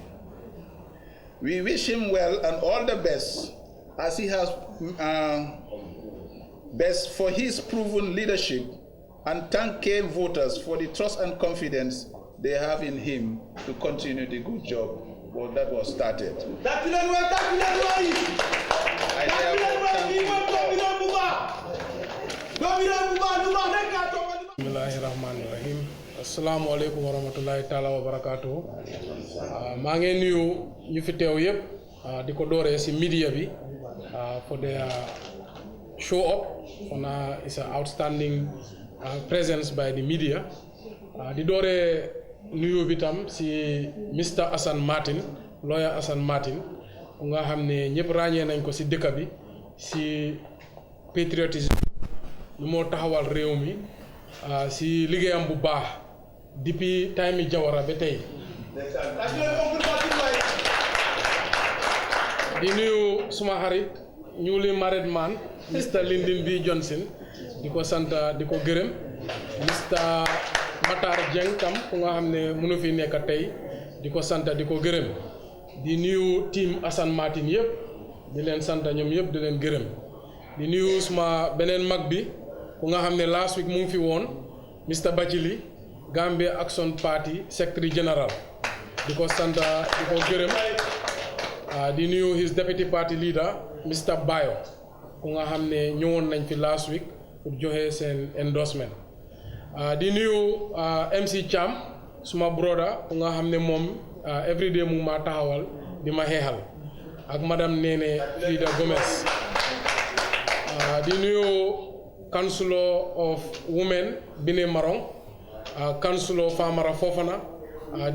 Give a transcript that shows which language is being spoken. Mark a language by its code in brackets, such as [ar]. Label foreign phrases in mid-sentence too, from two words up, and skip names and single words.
[en] We wish him well and all the best as he has best for his proven leadership, and thank KM voters for the trust and confidence they have in him to continue the good job that was started. [ar] Bismillahirrahmanirrahim. السلام عليكم ورحمة الله تعالى وبركاته. [wo] Maa ngi nuyu ñu fi teew yépp di ko dooree ci media bi [en] for their show up on is an outstanding presence by the media. [wo] Di dooree nuyu bi tam ci Mr. Hassan Martin, lawyer Hassan Martin, nga xam ne ñëpp ràññee nañ ko ci dëkk bi ci patriotisme lu moo taxawal réew mi ci liggéeyam bu baax depuis time Jawara ba tey. Di nuyu suma xarit [en] newly married man [wo] Mr. Lyndon B. Johnson, di ko sant di ko gërëm. Mr. Matar Dieng tam ku nga xam ne mënu fi nekk tey di ko sant di ko gërëm di nuyu team Assane Martin yëpp di leen sant ñoom yëpp di leen gërëm di nuyu suma beneen mag bi ku nga xam ne [en] last week [wo] mu ngi fi woon Mr Bachili Gambia Action Party Secretary General di ko sant di ko gërëm di nuyu [en] his deputy party leader [wo] Mr Bayo ku nga xam ne ñëwoon nañ fi [en] last week [wo] pour joxe seen endorsement di nuyu MC Cham suma brother ku nga xam ne moom everyday mu ma taxawal di ma xeexal ak madame Nene Frida Gomez di nuyu [en] Councilor of Women [wo] Bine Marong Councilor Famara Fofana di